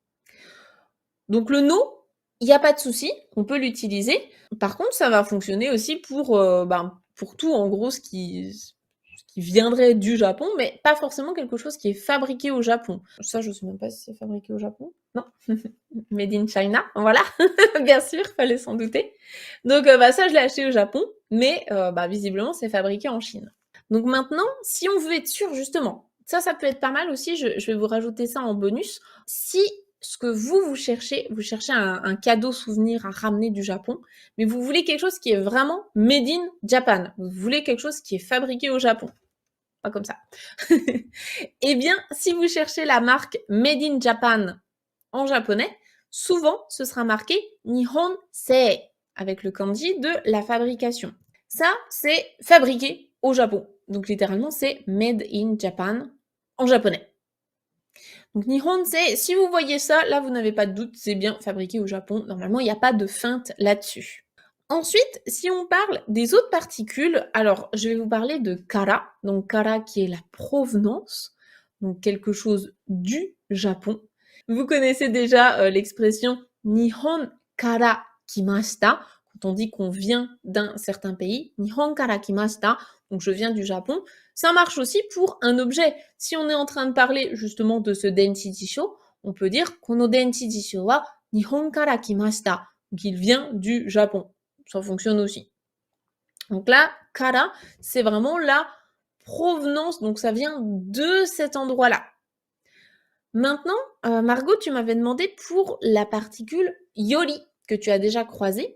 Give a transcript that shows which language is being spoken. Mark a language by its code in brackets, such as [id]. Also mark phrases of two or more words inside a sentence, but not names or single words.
[fr] Donc le no, il n'y a pas de souci, on peut l'utiliser. Par contre, ça va fonctionner aussi pour tout, en gros, ce qui viendrait du Japon, mais pas forcément quelque chose qui est fabriqué au Japon. Ça, je sais même pas si c'est fabriqué au Japon. Non. [en] Made in China, [fr] voilà. Bien sûr, fallait s'en douter. Donc ça, je l'ai acheté au Japon, mais visiblement, c'est fabriqué en Chine. Donc maintenant, si on veut être sûr, justement, ça peut être pas mal aussi, je vais vous rajouter ça en bonus. Si ce que vous cherchez un cadeau souvenir à ramener du Japon, mais vous voulez quelque chose qui est vraiment [en] made in Japan. [fr] Vous voulez quelque chose qui est fabriqué au Japon. Pas comme ça. Eh bien, si vous cherchez la marque [en] Made in Japan [fr] en japonais, souvent ce sera marqué [ja] 日本製 [fr] avec le kanji de la fabrication. Ça, c'est fabriqué au Japon. Donc littéralement, c'est [en] Made in Japan [fr] en japonais. Donc Nihon, c'est, si vous voyez ça, là vous n'avez pas de doute, c'est bien fabriqué au Japon. Normalement, il n'y a pas de feinte là-dessus. Ensuite, si on parle des autres particules, alors je vais vous parler de kara. Donc kara qui est la provenance, donc quelque chose du Japon. Vous connaissez déjà l'expression [ja] 日本から来ました, [fr] quand on dit qu'on vient d'un certain pays. [ja] 日本から来ました, [fr] donc je viens du Japon. Ça marche aussi pour un objet. Si on est en train de parler justement de ce [ja] 電子辞書, [fr] on peut dire [ja] この電子辞書は日本から来ました, [fr] donc il vient du Japon. Ça fonctionne aussi. Donc là, kara, c'est vraiment la provenance, donc ça vient de cet endroit-là. Maintenant, Margot, tu m'avais demandé pour la particule yori, que tu as déjà croisée.